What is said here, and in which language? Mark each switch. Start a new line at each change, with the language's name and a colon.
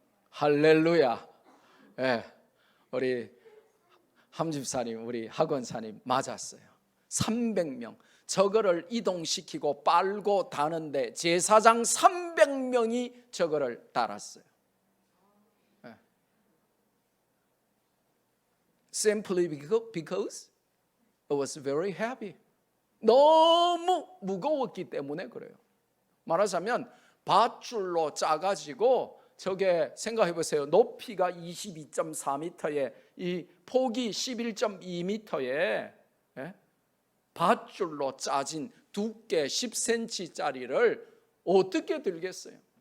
Korean: 할렐루야. 우리 함집사님, 우리 학원사님 맞았어요. 300명. 저거를 이동시키고 빨고 다는데 제사장 300명이 저거를 달았어요.
English: Simply because it was very heavy.
Korean: 너무 무거웠기 때문에 그래요. 말하자면 밧줄로 짜가지고 저게 생각해 보세요. 높이가 22.4m에 이 폭이 11.2m에 밧줄로 짜진 두께 10cm짜리를 어떻게 들겠어요?